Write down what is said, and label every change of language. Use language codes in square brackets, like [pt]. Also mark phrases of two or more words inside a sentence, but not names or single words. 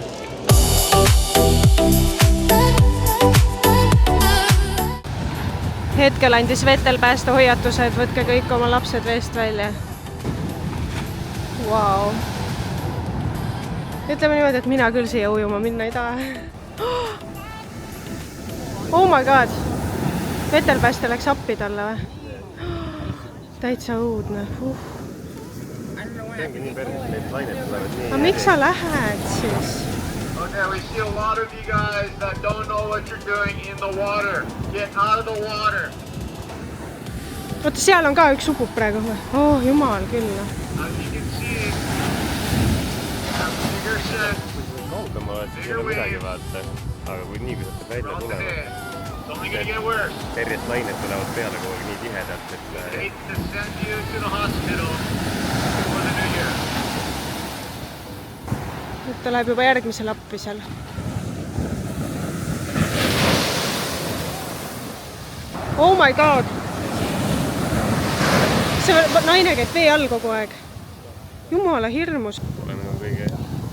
[et] Hetkel andis vetelpääste hoiatuse, et võtke kõik oma lapsed veest välja. Wow. Ütleme niimoodi, et mina küll siia ujuma minna ei taha. [en] Oh my god. [et] Vetelpääste läks appi talle või? Täitsa õudne. Aga miks sa lähed siis? [en] Okay, we see a lot of you guys that don't know what you're doing in the water. Get out of the water. [et] Oota, seal on ka üks upub praegu või? Oh, jumal küll. [en] As you can see, bigger set, bigger wave. [et] Aga kui nii, kui saab välja tulevad. [en] It's only gonna get worse. [et] Terjest lained tulevad peale kogu aeg nii tihedalt, et... [en] Hate to send you to the hospital. [et] Ta läheb juba järgmisel appi seal. [en] Oh my god! [et] See naine käib vee all kogu aeg. Jumala hirmus. Olen nagu kõige hinda.